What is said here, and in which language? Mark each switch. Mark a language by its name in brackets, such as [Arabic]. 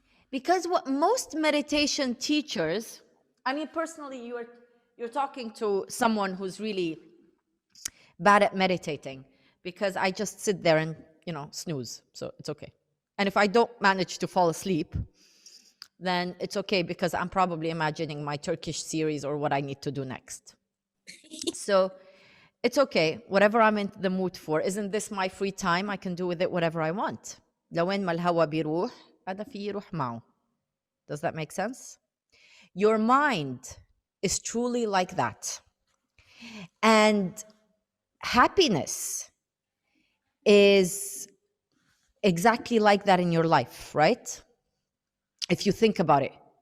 [English] Because what most meditation teachers, I mean, personally, you're talking to someone who's really bad at meditating, because I just sit there and, snooze, so it's okay. And if I don't manage to fall asleep, then it's okay, because I'm probably imagining my Turkish series or what I need to do next. So it's okay, whatever I'm in the mood for. Isn't this my free time? I can do with it whatever I want. [Arabic] لوين ما الهوا بيروح هذا في يروح معه. [English] Does that make sense? Your mind is truly like that. And happiness is exactly like that in your life, right? If you think about it.